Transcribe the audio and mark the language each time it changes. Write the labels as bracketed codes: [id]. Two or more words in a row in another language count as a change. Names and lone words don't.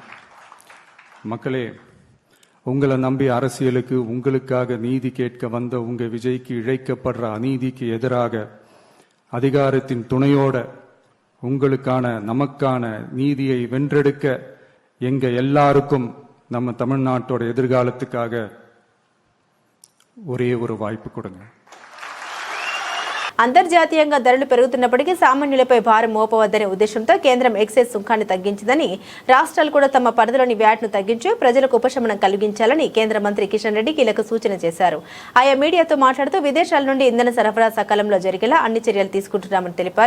[ta] மக்களே, உங்களை நம்பி அரசியலுக்கு உங்களுக்காக நீதி கேட்க வந்த உங்க விஜய்க்கு இழைக்கப்படுற அநீதிக்கு எதிராக அதிகாரத்தின் துணையோட உங்களுக்கான நமக்கான நீதியை வென்றெடுக்க எங்க எல்லாருக்கும் நம்ம தமிழ்நாட்டோட எதிர்காலத்துக்காக ஒரே ஒரு வாய்ப்பு கொடுங்க. [te] అంతర్జాతీయంగా ధరలు పెరుగుతున్నప్పటికీ సామాన్యులపై భారం మోపవద్దనే ఉద్దేశంతో కేంద్రం ఎక్సైజ్ సుంకాన్ని తగ్గించిందని, రాష్ట్రాలు కూడా తమ పరిధిలోని వ్యాట్ను తగ్గించి ప్రజలకు ఉపశమనం కలిగించాలని కేంద్ర మంత్రి కిషన్ రెడ్డి కీలక సూచన చేశారు. ఆయా మీడియాతో మాట్లాడుతూ విదేశాల నుండి ఇంధన సరఫరా సకాలంలో జరిగేలా అన్ని చర్యలు తీసుకుంటున్నామని తెలిపారు.